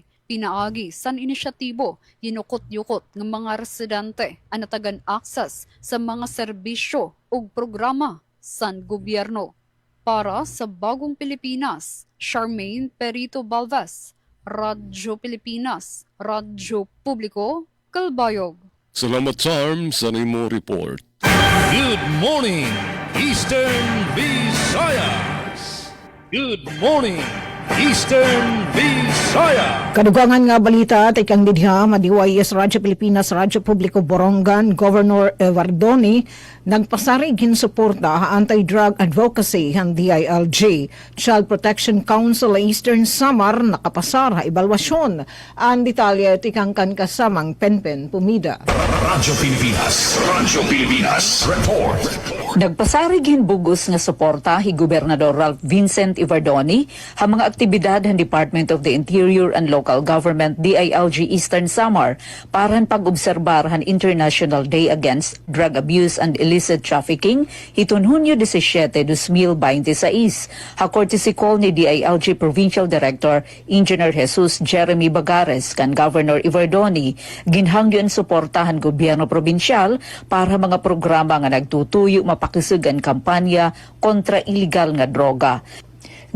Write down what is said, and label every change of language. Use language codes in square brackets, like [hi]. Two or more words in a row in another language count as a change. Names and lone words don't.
[war] Pinaagi san inisyatibo, yinukot-yukot ng mga residente ang natagan access sa mga serbisyo ug programa san gobyerno. Para sa Bagong Pilipinas, Charmaine Perito Balbes, Radyo Pilipinas, Radyo Publiko, Calbayog. Salamat, Charm, sa imo report. [en] Good morning, Eastern Visayas! Good morning, Eastern Visayas! [war] Kadugangan nga balita at ikang didha, madiwayes Radyo Pilipinas, Radyo Publiko Borongan, Governor Verdone, nagpasarig hinsuporta [en] anti-drug advocacy [war] ng DILG. Child Protection Council Eastern Samar nakapasar ha ebalwasyon. Ang detalye at ikang kan kasamang Penpen Pumida. Radyo Pilipinas, report. Nagpasarig hinbugos nga suporta hi Gobernador Ralph Vincent Ivardoni ha mga aktibidad ng Department of the Interior and Local Government DILG Eastern Samar para pag-obserbar han International Day Against Drug Abuse and Illicit Trafficking hiton Hunyo 17, 2026. Ha [en] courtesy call [war] ni DILG Provincial Director Engineer Jesus Jeremy Bagares kan Governor Ivardoni, ginhangyon suportahan gobyerno probinsyal para mga programa nga nagtutuyo mapakisugan kampanya kontra illegal nga droga.